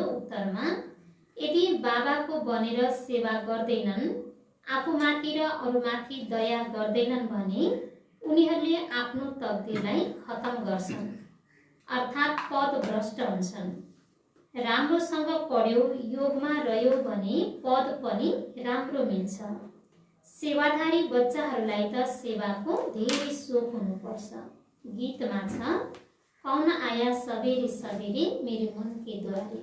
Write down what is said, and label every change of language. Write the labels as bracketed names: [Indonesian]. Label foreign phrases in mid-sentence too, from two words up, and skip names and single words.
[Nepali] उत्तरमा यदि बाबाको बनेर सेवा गर्दैनन्, आफूमाथि र अरूमाथि दया गर्दैनन् भने उनीहरूले आफ्नो तकदीरलाई खत्म गर्छन्, अर्थात् पद भ्रष्ट हुन्छन्। राम्रोसँग पढ्यो, योगमा रह्यो भने पद पनि राम्रो मिल्छ। सेवाधारी बच्चाहरूलाई त सेवाको धेरै सोख हुनुपर्छ। गीतमा छ, [Hindi] कौन आया सबेरे सबेरे मेरे मन के द्वारे।